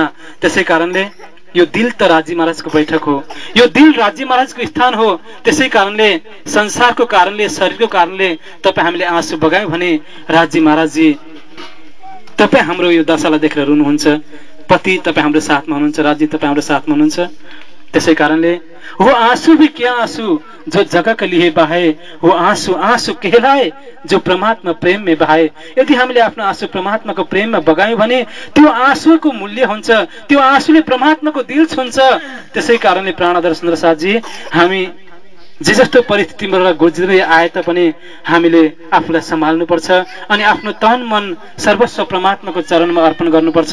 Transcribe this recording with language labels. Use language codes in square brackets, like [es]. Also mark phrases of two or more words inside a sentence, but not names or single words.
[ne] त्यसै कारणले यो दिल त राजी महाराजको बैठक हो, यो दिल राजी महाराजको स्थान हो। त्यसै कारणले संसारको कारणले, शरीरको कारणले तपाईँ हामीले आँसु बगायौँ भने राजी महाराजजी तपाईँ हाम्रो यो दशालाई देखेर रुनुहुन्छ। पति तपाईँ हाम्रो साथमा हुनुहुन्छ, राजी तपाईँ हाम्रो साथमा हुनुहुन्छ। त्यसै कारणले [hi] वो आंसू भी क्या आंसू जो जगह के लिए बहाए, वो आंसू आंसू कहलाए जो परमात्मा प्रेम में बहाए। [ne] यदि हामीले आफ्नो आंसू परमात्माको प्रेममा बगायौँ भने त्यो आंसुको मूल्य हुन्छ, त्यो आंसुले परमात्माको दिल छुन्छ। त्यसै कारणले प्राणदर सुन्दर साथजी, हामी जे जस्तो परिस्थितिबाट गुज्रिँदै आए तापनि हामीले आफूलाई सम्हाल्नुपर्छ अनि आफ्नो तन मन सर्वस्व परमात्माको चरणमा अर्पण गर्नुपर्छ।